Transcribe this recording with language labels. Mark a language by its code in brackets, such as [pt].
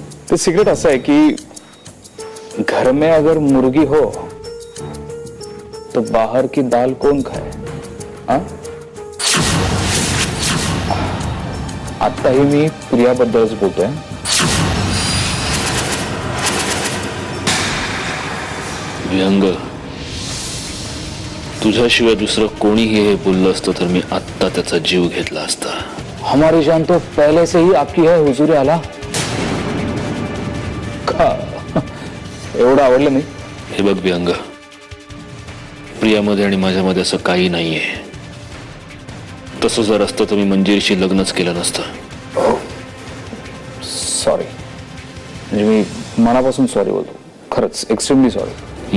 [mr] ते सिक्रेट असं आहे की [hi] घर में अगर मुर्गी हो तो बाहर की दाल कौन खाए? हाँ? [mr] आत्ताही मी प्रियाबद्दलच बोलतोय. विहंग, तुझ्याशिवाय दुसरं कोणीही हे बोललं असतं तर मी आत्ता त्याचा जीव घेतला असता. [hi] हमारी जान तो पहले से ही आपकी है हुजूर आला. [mr] का एवढं आवडलं नाही? हे बघ विहंग, प्रियामध्ये आणि माझ्यामध्ये असं काही नाहीये. तसं जर असतं तर मी मंजिरीशी लग्नच केलं नसतं. सॉरी, म्हणजे मी मनापासून सॉरी बोलतो. खरंच एक्स्ट्रीमली सॉरी.